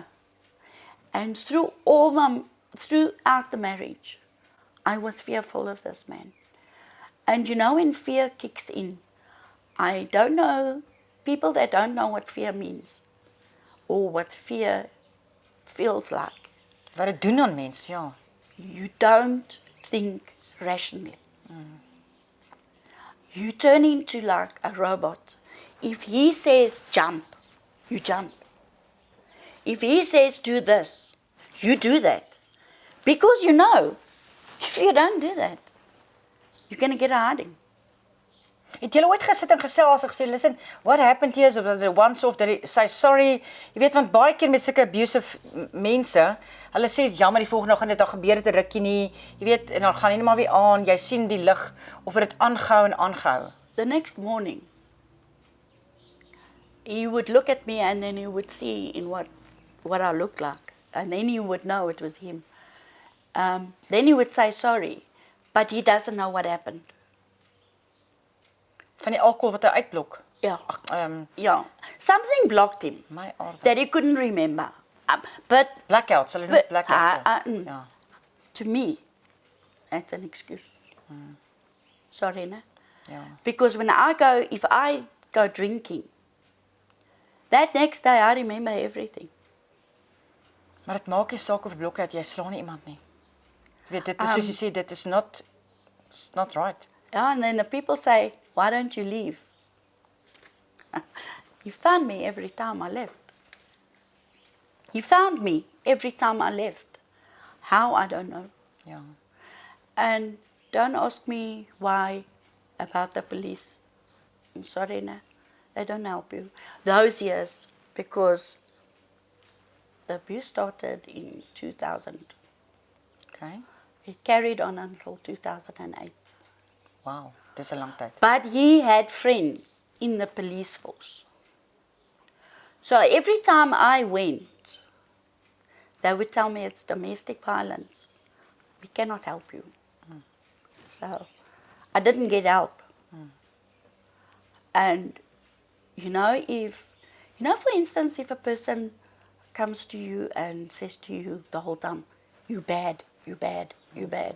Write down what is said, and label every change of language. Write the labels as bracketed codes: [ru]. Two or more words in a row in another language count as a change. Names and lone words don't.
[en] And throughout the marriage, I was fearful of this man. And you know when fear kicks in, I don't know, people that don't know what fear means or what fear feels like. [af] Wat dit doen aan mens, ja. [en] You don't think rationally. You turn into like a robot. If he says jump, you jump. If he says do this, you do that. Because you know, if you don't do that, you're going to get a hiding. [af] Het julle ooit gesit en gesels en gesê, [en] listen, what happened here is that they once off, they say sorry. [af] Jy weet, want baie keer met sulke abusive mense, hulle sê, jammer, die volgende gaan dit al gebeur het 'n rukkie nie, jy weet, en dan gaan hy net maar weer aan, jy sien die lig, of het aangehou en aangehou. [en] The next morning, he would look at me and then he would see in what I looked like. And then he would know it was him. Then he would say sorry, but he doesn't know what happened. [af] Van die alcohol wat hy uitblok. [en] Yeah. [af] Ag, [en] Yeah. Something blocked him [af] my aarde. [en] that he couldn't remember. But [af] Blackouts, hulle noem blackouts. ja. [en] To me, that's an excuse. Sorry, ne? [af] Ja. [en] Because if I go drinking, that next day I remember everything. [af] Maar dit maak nie saak of blok het, jy slaan nie iemand nie. Jy weet, dit is soos jy sê, dit is [en] not right. Yeah, and then the people say, why don't you leave? He found me every time I left. He found me every time I left. How, I don't know. Ja. And don't ask me why about the police. I'm sorry, no. They don't help you. Those years, because the abuse started in 2000. Okay. It carried on until 2008. [af] Wow, dis 'n lang tyd. [en] But he had friends in the police force. So every time I went, they would tell me it's domestic violence. We cannot help you. So I didn't get help. And for instance, if a person comes to you and says to you the whole time, you bad, you bad, you bad.